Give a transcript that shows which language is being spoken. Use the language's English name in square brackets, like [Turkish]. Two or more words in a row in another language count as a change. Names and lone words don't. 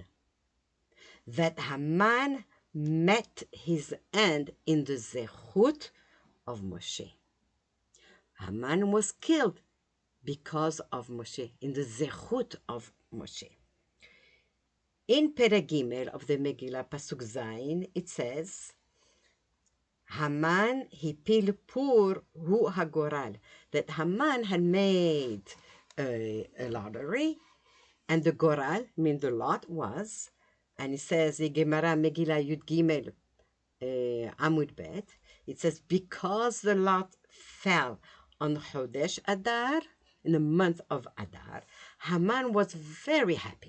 [English] That Haman met his end in the Zechut of Moshe. Haman was killed because of Moshe, in the Zechut of Moshe. In [Hebrew] פרק גימל [English] of the Megillah, [Hebrew] פסוק זין, [English] it says, [Hebrew] המן הפיל פור הוא hagoral, [English] that Haman had made a lottery, and the goral, mean the lot, was, and it says, in [Hebrew] גמרא מגילה יוד גימל עמוד בית, [English] it says, because the lot fell on [Hebrew] חודש אדר, [English] in the month of Adar, Haman was very happy.